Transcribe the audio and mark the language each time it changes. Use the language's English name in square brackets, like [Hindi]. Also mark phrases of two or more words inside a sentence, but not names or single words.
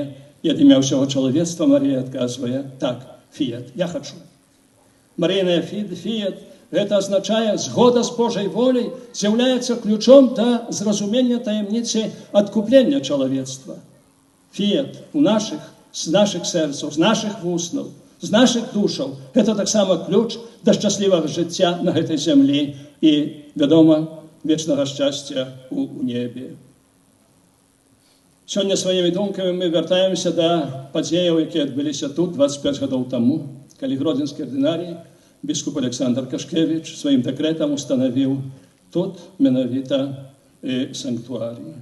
[Ukrainian] І від ім'я всього чоловічства Марія відказує: так, фіат, я хочу. Марійне фіат, це означає, згода з Божою волею з'являється ключом до зрозуміння таємниці відкуплення чоловічства. Фіат з наших серців, з наших вуснів, з наших душаў. [Belarusian] Гэта таксама ключ да шчаслівага жыцця на гэтай зямлі і, вядома, вечнага шчасця у небе. Сёння сваімі думкамі мы вяртаемся да падзеяў, якія адбыліся тут 25 гадоў таму, калі гродзенскі ардынарый біскуп Александр Кашкевіч сваім дэкрэтам устанавіў тут менавіта санктуарый.